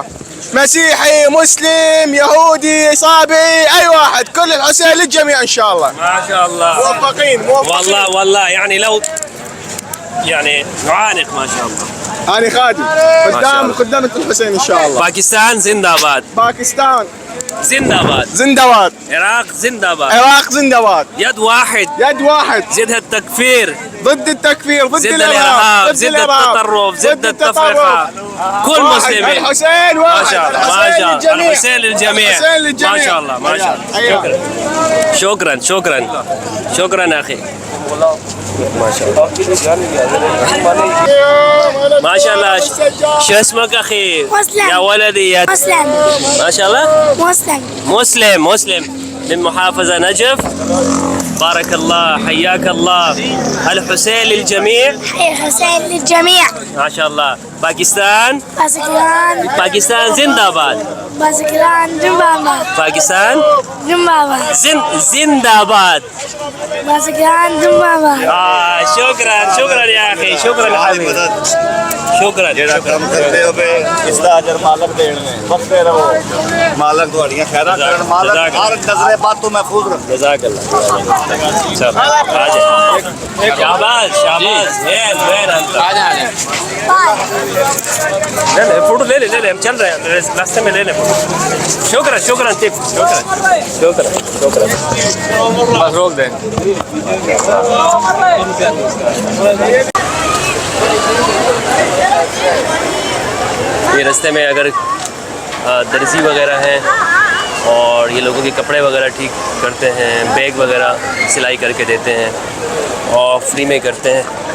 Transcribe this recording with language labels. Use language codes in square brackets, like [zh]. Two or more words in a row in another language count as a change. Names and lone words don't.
[ar] مسيحي مسلم يهودي صابئي اي واحد، كل الحسين للجميع ان شاء الله. ما شاء الله. موفقين موفقين. والله يعني لو يعني نعانق. ما شاء الله. أنا خادم الله. خدامة الحسين إن شاء الله. [ur] باكستان زندہ باد. باكستان زندہ باد. زندہ باد. عراق زندہ باد. عراق زندہ باد. [ar] يد واحد. يد واحد. ضد التكفير، ضد التكفير، ضد ضد الإرهاب، الإرهاب، ضد التطرف، ضد التفرقة. كل مسلمين. الحسين واحد. ما شاء الله ما شاء الله. الحسين للجميع. الحسين للجميع. ما شاء الله ما شاء الله. شكرا شكرا شكرا أخي. ما شاء الله ما شاء الله. شو اسمك أخي؟ مسلم. يا ولدي يا مسلم. ما شاء الله. مسلم من محافظة نجف. بارك الله، حياك الله. الحسين للجميع. حي الحسين للجميع. ما شاء الله. باكستان [ur] باكستان زندہ باد. باكستان زنداباد. باكستان زنداباد. زندہ باد. باكستان زنداباد. [ar] شكرا يا أخي، شكرا حبيبي، شكرا. [pa] کام کرتے ہو پہ اس دا اجر مالک دین میں وقتے رہو، مالک تہاڈیاں خیراں کرن، مالک ہر نظرے بات تو محفوظ رکھے. [ar] جزاک اللہ. شاباش وين انت؟ [ur] لے فوٹو لے لے، ہم چل رہے ہیں راستے میں، لے لے فوٹو. [ar] شکرا ٹپ. شکرا. [ur] بس روک دیں. یہ راستے میں اگر درزی وغیرہ ہیں اور یہ لوگوں کے کپڑے وغیرہ ٹھیک کرتے ہیں، بیگ وغیرہ سلائی کر کے دیتے ہیں اور فری میں کرتے ہیں.